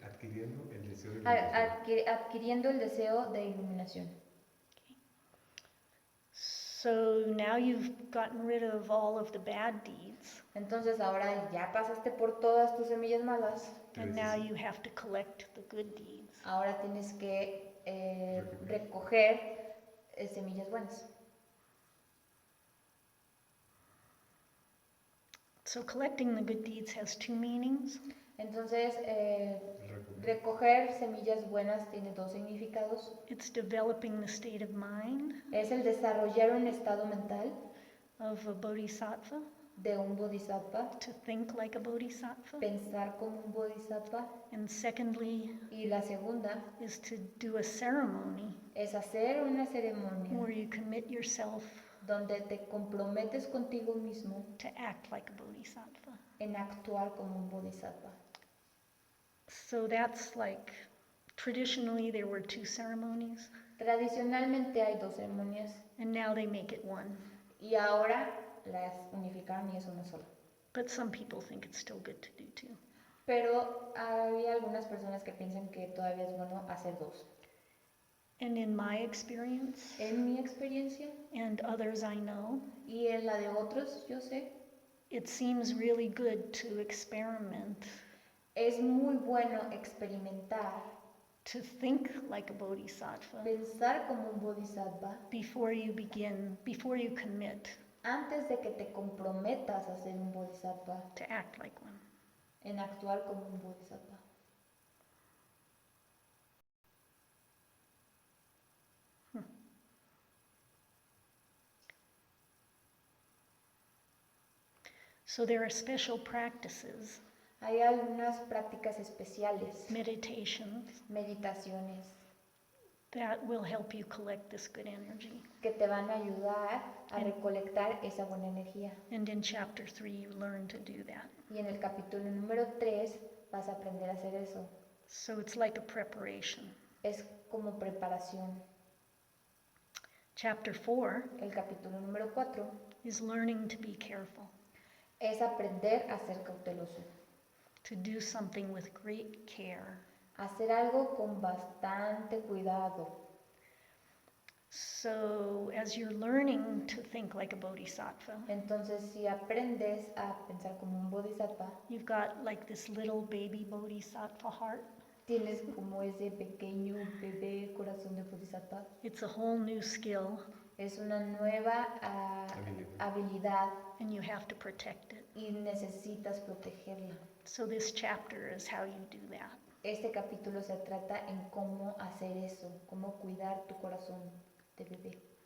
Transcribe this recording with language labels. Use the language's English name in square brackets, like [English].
[Spanish] adquiriendo el deseo de iluminación. adquiriendo el deseo de iluminación. [English] So now you've gotten rid of all of the bad deeds, [Spanish] Entonces ahora ya pasaste por todas tus semillas malas, [English] and now you have to collect the good deeds. [Spanish] ahora tienes que recoger semillas buenas. [English] So collecting the good deeds has two meanings. [Spanish] Entonces, Recoger. recoger semillas buenas tiene dos significados. [English] It's developing the state of mind [Spanish] Es el desarrollar un estado mental [English] of a bodhisattva, [Spanish] de un bodhisattva, [English] to think like a bodhisattva. [Spanish] pensar como un bodhisattva. [English] And secondly, [Spanish] Y la segunda [English] is to do a ceremony [Spanish] es hacer una ceremonia [English] where you commit yourself [Spanish] donde te comprometes contigo mismo [English] to act like a bodhisattva. [Spanish] en actuar como un bodhisattva. [English] So that's like, traditionally there were two ceremonies, [Spanish] Tradicionalmente hay dos ceremonias [English] and now they make it one. [Spanish] y ahora las unificaron y es una sola. [English] But some people think it's still good to do two. [Spanish] Pero hay algunas personas que piensan que todavía es bueno hacer dos. [English] And in my experience, [Spanish] En mi experiencia [English] and others I know, [Spanish] y en la de otros, yo sé, [English] it seems really good to experiment, [Spanish] es muy bueno experimentar, [English] to think like a bodhisattva [Spanish] pensar como un bodhisattva [English] before you begin, before you commit [Spanish] antes de que te comprometas a ser un bodhisattva, [English] to act like one. [Spanish] en actuar como un bodhisattva. [English] So there are special practices, [Spanish] Hay algunas prácticas especiales, [English] meditations, [Spanish] meditaciones, [English] that will help you collect this good energy. [Spanish] que te van a ayudar a recolectar esa buena energía. [English] And in chapter 3, you learn to do that. [Spanish] Y en el capítulo número 3 vas a aprender a hacer eso. [English] So it's like a preparation. [Spanish] Es como preparación. [English] Chapter 4 [Spanish] El capítulo número 4 [English] is learning to be careful, [Spanish] es aprender a ser cauteloso. [English] to do something with great care. [Spanish] Hacer algo con bastante cuidado. [English] So as you're learning to think like a bodhisattva, [Spanish] Entonces, si aprendes a pensar como un bodhisattva, [English] you've got like this little baby bodhisattva heart. [Spanish] tienes como ese pequeño bebé corazón de bodhisattva. [English] It's a whole new skill, [Spanish] Es una nueva habilidad [English] and you have to protect it. [Spanish] y necesitas protegerla. [English] So this chapter is how you do that. [Spanish] Este capítulo se trata en cómo hacer eso, cómo cuidar tu corazón de bebé.